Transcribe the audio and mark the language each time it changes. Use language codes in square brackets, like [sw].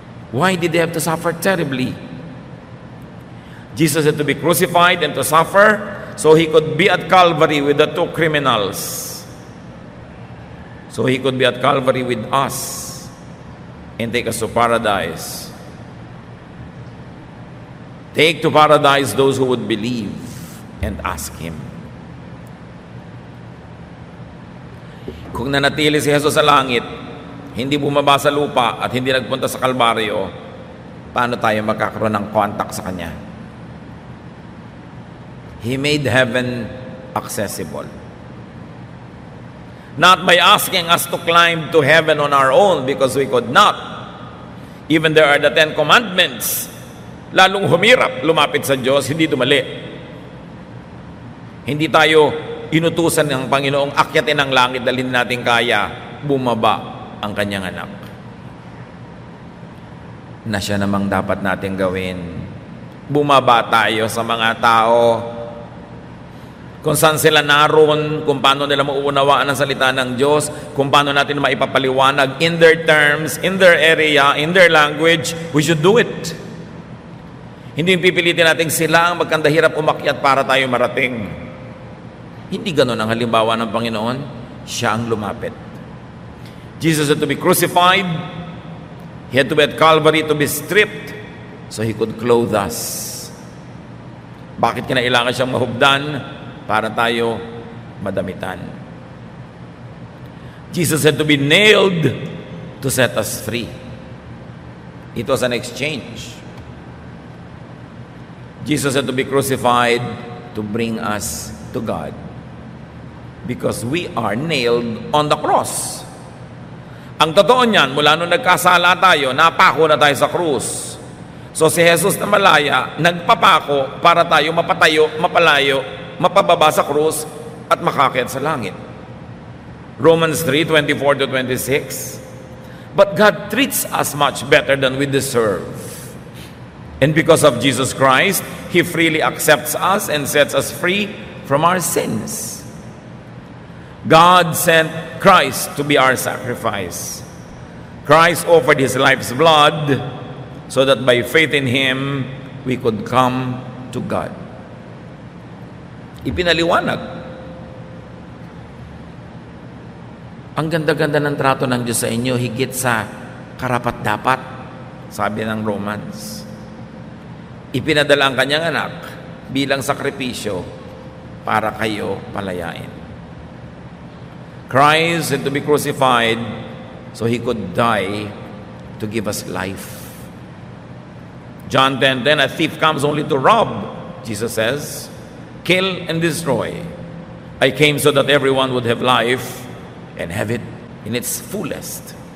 [en] Why did He have to suffer terribly? Jesus had to be crucified and to suffer so He could be at Calvary with the two criminals. So He could be at Calvary with us and take us to paradise. Take to paradise those who would believe and ask Him. [tl] Kung nanatili si Jesus sa langit, hindi bumaba sa lupa at hindi nagpunta sa Kalbaryo, paano tayo magkakaroon ng contact sa Kanya? [en] He made heaven accessible. Not by asking us to climb to heaven on our own because we could not. Even there are the 10 commandments. [tl] Lalong humirap, lumapit sa Diyos, hindi dumali. Hindi tayo inutusan ng Panginoong akyatin ang langit dahil hindi natin kaya, bumaba ang Kanyang anak. Na siya namang dapat natin gawin. Bumaba tayo sa mga tao kung saan sila naroon, kung paano nila mauunawaan ang salita ng Diyos, kung paano natin maipapaliwanag [en] in their terms, in their area, in their language, we should do it. [tl] Hindi pipilitin natin sila ang magkandahirap umakyat para tayo marating. Hindi ganon ang halimbawa ng Panginoon. Siya ang lumapit. [en] Jesus had to be crucified. He had to be at Calvary to be stripped so He could clothe us. [tl] Bakit kinailangan siyang mahubdan? Para tayo madamitan. [en] Jesus had to be nailed to set us free. It was an exchange. Jesus had to be crucified to bring us to God. Because we are nailed on the cross. [tl] Ang totoo niyan, mula nung nagkasala tayo, napako na tayo sa krus. So si Jesus na malaya, nagpapako para tayo mapatayo, mapalayo, mapababa sa krus, at makakyat sa langit. [en] Romans 3:24-26. But God treats us much better than we deserve. And because of Jesus Christ, He freely accepts us and sets us free from our sins. God sent Christ to be our sacrifice. Christ offered His life's blood so that by faith in Him, we could come to God. [tl] Ipinaliwanag. Ang ganda-ganda ng trato ng Diyos sa inyo, higit sa karapat-dapat, sabi ng Romans. Ipinadala ang kanyang anak bilang sakripisyo para kayo palayain. [en] Christ had to be crucified so He could die to give us life. John 10:10, a thief comes only to rob, Jesus says, kill and destroy. I came so that everyone would have life and have it in its fullest.